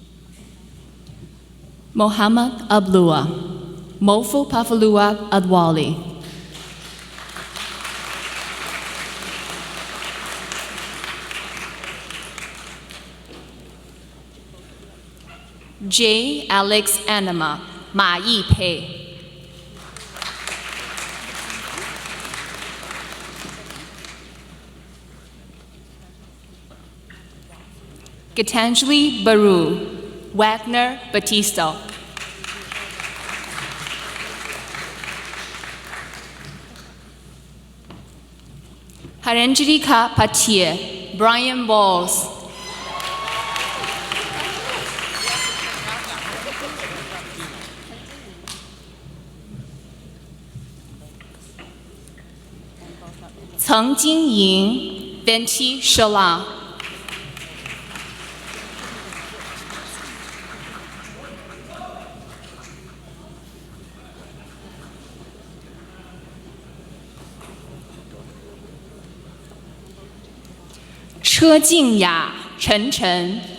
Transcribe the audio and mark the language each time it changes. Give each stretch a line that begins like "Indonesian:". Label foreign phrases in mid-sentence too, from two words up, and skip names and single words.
English: Mohammed Ablua, Mofu Pafalua Adwali. J. Alex Anima, Ma Yipei. Gitanjali Baru, Wagner Batista. Haranjirika Patia, Brian Balls. Ceng Jingying, Venti Shala. Che Jingya, Chen Chen.